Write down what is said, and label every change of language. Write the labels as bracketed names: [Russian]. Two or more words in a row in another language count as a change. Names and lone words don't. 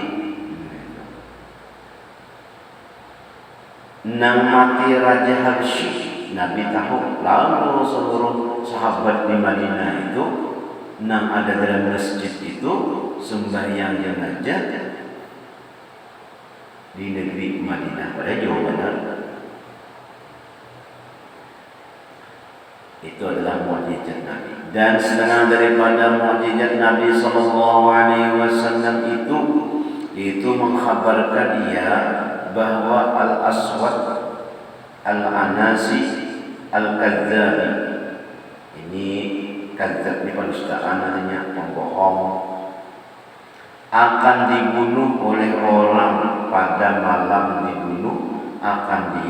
[Indonesian] Nang mati Raja Habsyi, Nabi tahu. Lalu seluruh sahabat di Madinah itu nang ada dalam masjid itu sembahyangnya aja di negeri Madinah pada Jawa Barat. Itu adalah mukjizat Nabi. Dan setengah daripada mukjizat Nabi Sallallahu Alaihi Wasallam itu mengkhabarkan dia bahwa Al-Aswad Al-Anasi Al-Kadzabi, ini kadzab ini penistaan artinya pembohong, akan dibunuh oleh orang pada malam dibunuh akan dia.